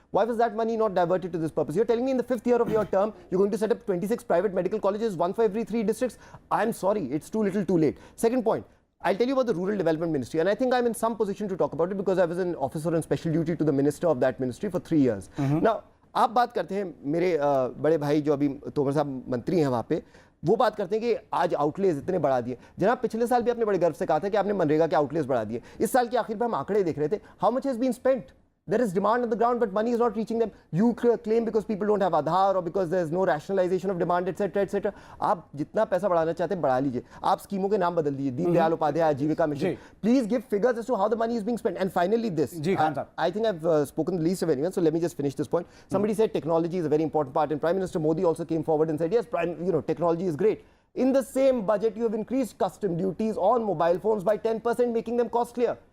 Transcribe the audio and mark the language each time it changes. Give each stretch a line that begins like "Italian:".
English: Why was that money not diverted to this purpose? You're telling me in the 5th year of your term, you're going to set up 26 private medical colleges, 1 for every 3 districts? I'm sorry, it's too little too late. Second point. I'll tell you about the Rural Development Ministry, and I think I'm in some position to talk about it because I was an officer on special duty to the minister of that ministry for 3 years. Now,
Hindi: आप बात करते हैं, मेरे बड़े भाई जो अभी तोमर साहब मंत्री हैं वहाँ पे, वो बात करते हैं कि आज आउटलेज इतने बढ़ा दिए। जनाब पिछले साल भी आपने बड़े गर्व से कहा था कि आपने मनरेगा के आउटलेज बढ़ा दिए। इस साल के आखिर में हम आंकड़े देख रहे थे,
English: How much has been spent? There is demand on the ground, but money is not reaching them. You claim because people don't have Aadhaar or because there is no rationalization of demand, etc., etc.
Hindi: आप जितना पैसा बढ़ाना चाहते हैं बढ़ा लीजिए। आप स्कीमों के नाम बदल दीजिए, दीनदयाल उपाध्याय आजीविका mission.
English: Please give figures as to how the money is being spent. And finally, this. I think I've spoken the least of anyone, so let me just finish this point. Somebody said technology is a very important part, and Prime Minister Modi also came forward and said, yes, technology is great. In the same budget, you have increased custom duties on mobile phones by 10%, making them costlier.